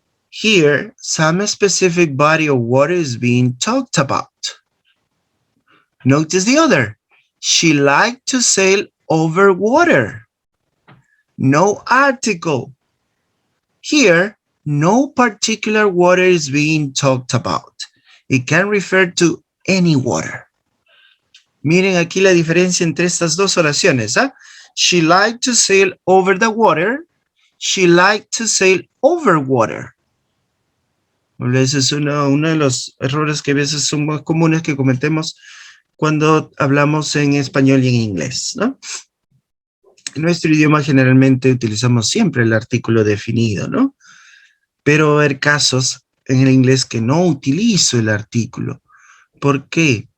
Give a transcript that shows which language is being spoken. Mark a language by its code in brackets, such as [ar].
[en] Here, some specific body of water is being talked about. Notice the other. She liked to sail over water. No article. Here, no particular water is being talked about. It can refer to any water. [es] Miren aquí la diferencia entre estas dos oraciones. ¿Eh? [en] She liked to sail over the water. She liked to sail over water. [es] Ese es uno de los errores que a veces son más comunes que cometemos cuando hablamos en español y en inglés, ¿no? En nuestro idioma generalmente utilizamos siempre el artículo definido, ¿no? Pero va a haber casos en el inglés que no utilizo el artículo. ¿Por qué?